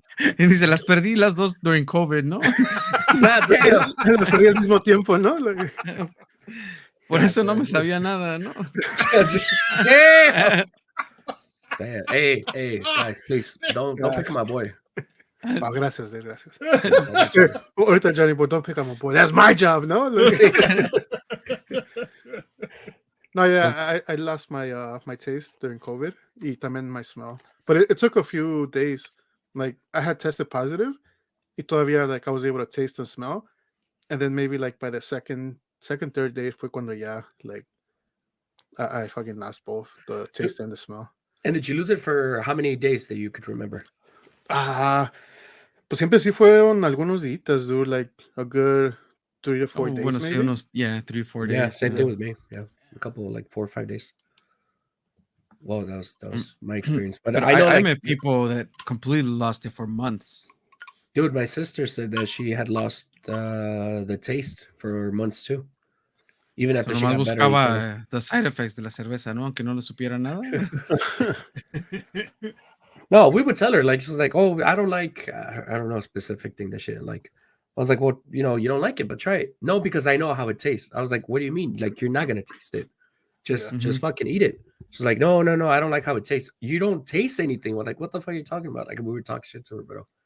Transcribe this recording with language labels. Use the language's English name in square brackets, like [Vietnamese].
[Spanish] Y dice, las perdí las dos [English] during COVID, [Spanish] ¿no? [English] God damn. [Spanish] Las perdí al mismo tiempo, ¿no? [English] Like, [Spanish] Por eso no me sabía nada, ¿no? [English] Damn. Damn. Hey, guys, please don't pick on my boy. [Spanish] oh, gracias, dude, gracias. [English] Ahorita Johnny Boy, don't pick on my boy. That's my job, no? Like, no, yeah, I lost my my taste during COVID [Spanish] y también [English] my smell. But it took a few days. Like I had tested positive y todavía like I was able to taste and smell. And then maybe like by the second, third day [Spanish] fue cuando ya [English] like I fucking lost both the taste and the smell. And did you lose it for how many days that you could remember? [Spanish] Pues siempre sí fueron algunos días, dude, [English] like a good 3 to 4 days [Spanish] Bueno, [English] maybe. [Spanish] sí, unos, [English] 3 or 4 days. Yeah, same thing with me. Yeah, a couple like 4 or 5 days. Well, that was my experience. But I know I like, met people that completely lost it for months. dude, my sister said that she had lost the taste for months too. Even after she [Spanish] Nomás [English] got better. [Spanish] buscaba [English] the side effects [Spanish] de la cerveza, ¿no? Aunque no le supiera nada. [English] No, we would tell her like she's like, oh, I don't like I don't know a specific thing that she didn't like. I was like, well, you don't like it, but try it. No, because I know how it tastes. I was like, what do you mean? Like you're not gonna taste it. Just fucking eat it. She's like, no, I don't like how it tastes. You don't taste anything. We're like, what the fuck are you talking about? Like we were talking shit to her, bro.